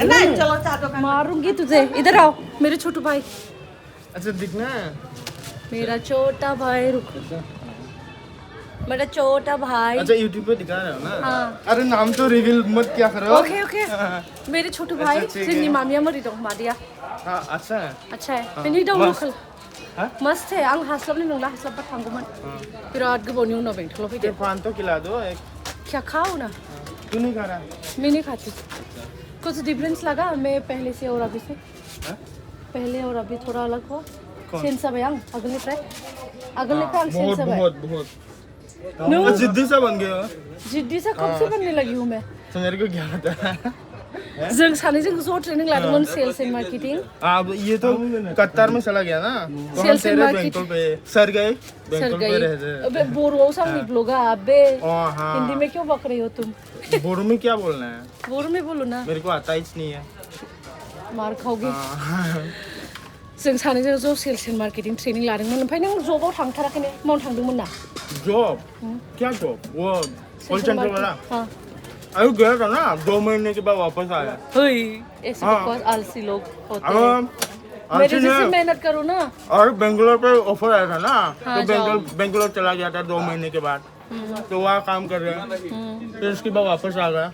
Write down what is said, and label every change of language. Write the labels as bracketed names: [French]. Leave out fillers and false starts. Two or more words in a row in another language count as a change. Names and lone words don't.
[Hindi] नहीं चलो चाटो मारूंगी तुझे इधर आओ मेरे छोटू भाई अच्छा दिखना मेरा छोटा भाई रुक मेरा छोटा भाई अच्छा YouTube पे दिखा रहे हो ना हाँ अरे नाम तो रिवील मत क्या करो ओके मेरे छोटू भाई [Bodo] जोंनि मामिया मोरै दं मादैया [Hindi] हाँ अच्छा है [Bodo] बेनि दं लकेल [Hindi] मस्त है [Bodo] आं हास्लाबनाय नंला हास्लाबबा थांगौमोन बिराद गोबावनि उनाव बेंटलाव फैदों [Hindi] पान तो खिला दो एक क्या खाओ ना तू नहीं खा रहा मैं नहीं खाती कुछ डिफरेंस लगा मैं पहले से और अभी से पहले और अभी थोड़ा अलग हो चेंज सब है [Bodo] अगलनिफ्राय आं [Hindi] चेंज सब है बहुत जिद्दी सा बन गए हो जिद्दी सा कब से बनने लगी हूँ मैं तो मेरे को क्या पता [Bodo] जों सानैजों ज' ट्रेनिंग लादोंमोन [English] sales and marketing [Hindi] अब ये तो कतार में चला गया ना तो हम तेरे बेंगटोल पे सर गए बेंगटोल पे रहते अबे बोरो सामने ब्लॉगा अबे हिंदी में क्यों बक रही हो तुम बोरो में क्या बोलना है बोरो में बोलो ना मेरे को आता ही नहीं है मार खाओगे [Bodo] जों सानैजों ज' [English] sales and marketing training [Bodo] लादोंमोन ओमफ्राय नों जबाव थांथाराखै ने मावनो थांदोंमोन ना [Hindi] जॉब क्या जॉब वो कॉल सेंटर वाला अरे गया था ना 2 महीने के बाद वापस आया ऐसे बहुत आलसी लोग होते हैं मेरे जैसे मेहनत करो ना और बेंगलोर पे ऑफर आया था ना तो बेंगलोर चला गया था 2 महीने के बाद तो वहाँ काम कर रहे हैं फिर उसके बाद वापस आ गया